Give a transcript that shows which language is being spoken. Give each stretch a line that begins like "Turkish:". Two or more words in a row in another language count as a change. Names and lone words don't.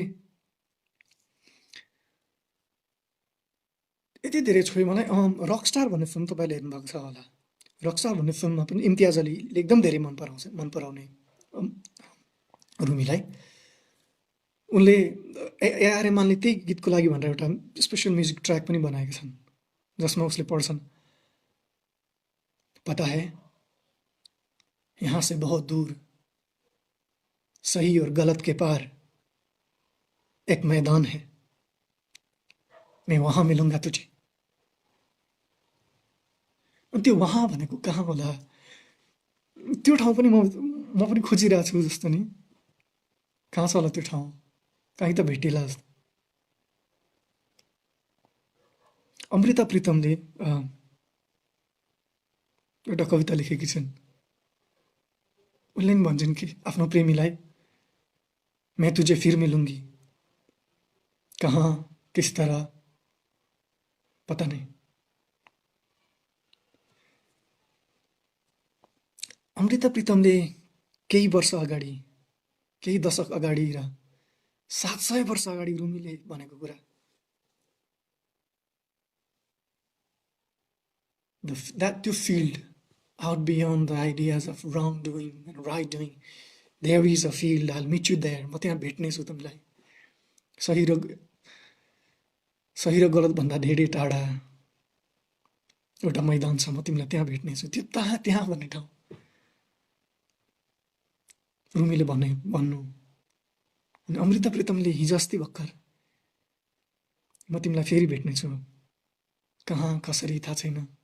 Nepali: धेरै छोयो मलाई रकस्टार भन्ने फिल्म तपाईँले हेर्नुभएको छ होला रकस्टार भन्ने फिल्ममा पनि इम्तियाज अलीले एकदम धेरै मन पराउने रुमीलाई उनले एआर रहमानले त्यही गीतको लागि भनेर एउटा
English: special music track
Nepali: पनि बनाएका छन् जसमा उसले पढ्छन्
Hindi: पता है यहाँ से बहुत दूर सही और गलत के पार एक मैदान है मैं वहाँ मिलूंगा तुझे
Nepali: त्यो वहाँ भनेको कहाँ होला त्यो ठाउँ पनि म पनि खोजिरहेको छु जस्तो नि कहाँ छ होला त्यो ठाउँ कहीँ त भेटिएला जस्तो अमृता प्रीतमले एउटा कविता लेखेकी छिन् उनले पनि भन्छन् कि आफ्नो प्रेमीलाई
Hindi: मैं तुझे फिर मिलूंगी कहाँ किस तरह पता नहीं
Nepali: अमृता प्रीतमले केही वर्ष अगाडि केही दशक अगाडि र 700 वर्ष अगाडि रुमीले भनेको कुरा त्यो
English: field out beyond the ideas of wrongdoing and right doing there is a field I'll meet you there
Nepali: म त्यहाँ भेट्ने छु तिमीलाई सही र गलत भन्दा धेरै टाढा एउटा मैदान छ म तिमीलाई त्यहाँ भेट्ने छु त्यो त्यहाँ भन्ने ठाउँ रुमीले भन्नु अनि अमृता प्रीतमले हिजो अस्ति भर्खर म तिमीलाई फेरि भेट्ने छु कहाँ कसरी थाहा छैन